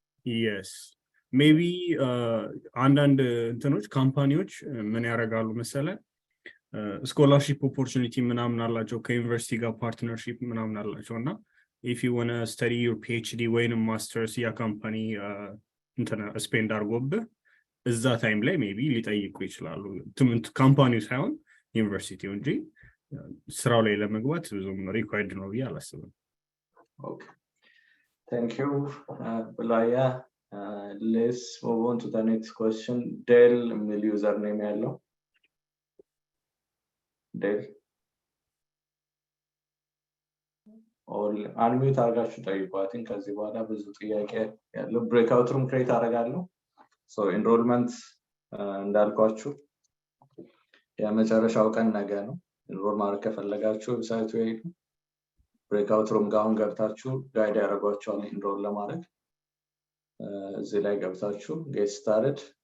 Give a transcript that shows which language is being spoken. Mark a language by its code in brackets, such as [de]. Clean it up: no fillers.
[en] yes maybe [am] አንዳንድ እንትኖች ካምፓኒዎች ምን ያደርጋሉ መሰለ ስኮላርሺፕ ኦፖርቹኒቲ ምናምን አላቸው ከዩኒቨርሲቲ ጋር ፓርትነርሺፕ ምናምን አላቸው እና [en] if you want to study your PhD [am] ወይ ማስተርስ ያ ካምፓኒ እንትና ስፔንድ አድርጎብህ እዛ ታይም ላይ ሜቢ ሊጠይቁ ይችላሉ። ካምፓኒው ሳይሆን ዩኒቨርሲቲው እንጂ ስራው ላይ ለመግባት ብዙም ሪኳየርድ ነው ብዬ አላስብም። [en] ኦኬ thank you Bulaya. Let's move on to the next question. [am] Del የሚል ዩዘር ኔም ያለው Del ኦል አንሚዩት አድርጋችሁ ጠይቋትን። ከዚህ በኋላ ብዙ ጥያቄ ያለው ብሬክአውት ሩም ክሬት አደርጋለሁ። ሶ ኢንሮልመንት እንዳልኳችሁ የመጨረሻው ቀን ነገ ነው። ኢንሮል ማድረግ ከፈለጋችሁ ዌብሳይቱ ሄዱ። ብሬክአውት ሩም ጋውን ገብታችሁ ጋይድ ያደርጓችኋል ኢንሮል ለማድረግ። እዚህ ላይ ገብታችሁ ጌት ስታርትድ